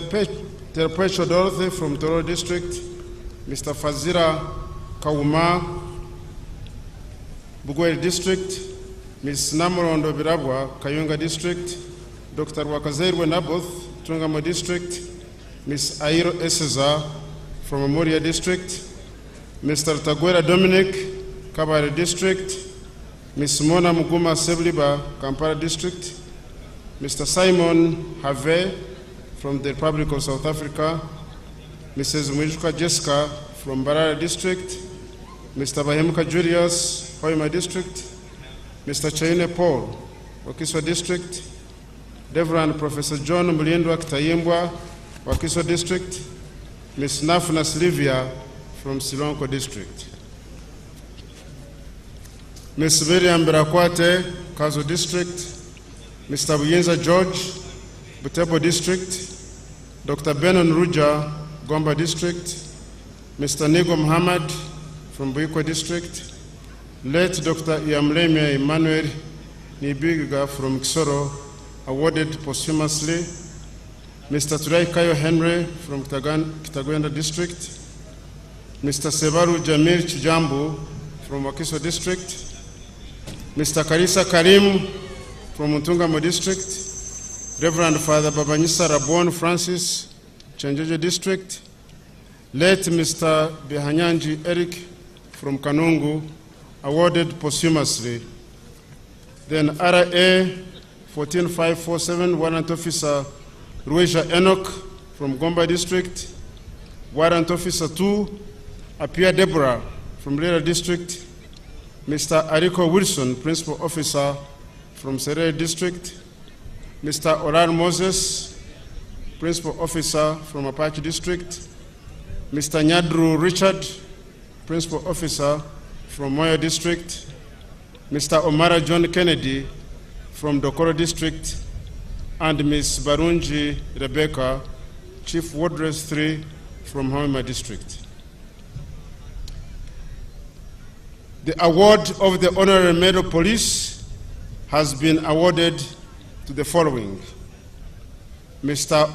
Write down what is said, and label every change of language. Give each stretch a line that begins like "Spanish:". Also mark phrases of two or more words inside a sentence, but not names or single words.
English: Terpecho Dorothy from Toro District, Mr. Fazira Kauma, Bugweri District, Ms. Namorondo Birabwa, Kayunga District, Dr. Wakazerwe Naboth, Tungamo District, Ms. Airo Eseza from Amoria District, Mr. Tagwera Dominic, Kabare District, Ms. Mona Muguma Sebliba, Kampala District, Mr. Simon Have from the Republic of South Africa, Mrs. Mwijuka Jessica from Barara District, Mr. Bahemuka Julius, Hoima District, Mr. Chaine Paul, Wakiswa District, Reverend Professor John Mulindwa Kitayimbwa, Wakiso District, Ms. Nafuna Silvia from Silonko District, Ms. Miriam Berakwate, Kazo District, Mr. Buyinza George, Butebo District, Dr. Benon Ruja, Gomba District, Mr. Nigo Muhammad from Buikwa District, late Dr. Iamleme Emmanuel Nibiga from Kisoro, awarded posthumously, Mr. Turai Kayo Henry from Kitagwenda District, Mr. Sevaru Jamil Chijambu from Wakiso District, Mr. Karisa Karim from Mutungamo District, Reverend Father Babanyisa Rabon Francis, Chanjojo District, Late Mr. Bihanyanji Eric from Kanungu, awarded posthumously. Then RA 14547, Warrant Officer Ruesha Enoch from Gomba District. Warrant Officer 2, Apia Deborah from Lira District. Mr. Ariko Wilson, Principal Officer from Serere District. Mr. Oran Moses, Principal Officer from Apache District. Mr. Nyadru Richard, Principal Officer from Moyo District. Mr. Omara John Kennedy from Dokoro District. And Ms. Barunji Rebecca, Chief Wardress 3 from Hoima District. The award of the Honorary Medal of Police has been awarded to the following: Mr.